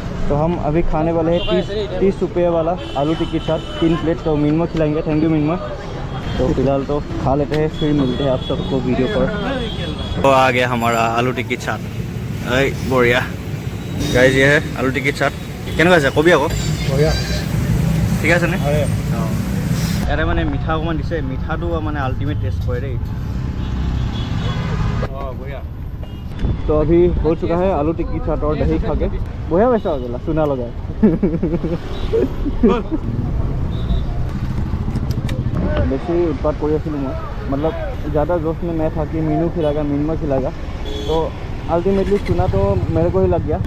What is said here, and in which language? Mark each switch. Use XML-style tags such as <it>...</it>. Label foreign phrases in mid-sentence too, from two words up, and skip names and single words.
<hi>तो हम अभी खाने वाले हैं 30 रुपये वाला आलू टिक्की के साथ 3 प्लेट, तो मीन में खिलाएंगे।</hi> <en>thank you</en> <hi>मीन में। तो फिलहाल तो खा लेते हैं, फिर मिलते हैं आप सबको वीडियो पर। तो आ गया हमारा आलू टिक्की चाट, बढ़िया गाइस। ये है आलू टिक्की चाट।</hi> <as>কেনেকুৱা আছে কবি আকৌ</as> <hi>बढ़िया</hi> <as>ঠিক আছে নে? অঁ ইয়াতে মানে মিঠা অকণমান দিছে, মিঠাটো মানে</as> <en>ultimate taste</en> <as>কৰে দেই।</as> <hi>बढ़िया। तो अभी हो चुका है आलू टिक्की चाट और दही खा के बढ़िया वैसा हो गया चूना लगा</hi> <as>বেছি উৎপাত কৰ</as> <hi>मतलब ज़्यादा जोश में मैं था कि मीनू खिलाएगा मीनमा खिलाएगा, तो अल्टीमेटली चुना तो मेरे को ही लग गया।</hi>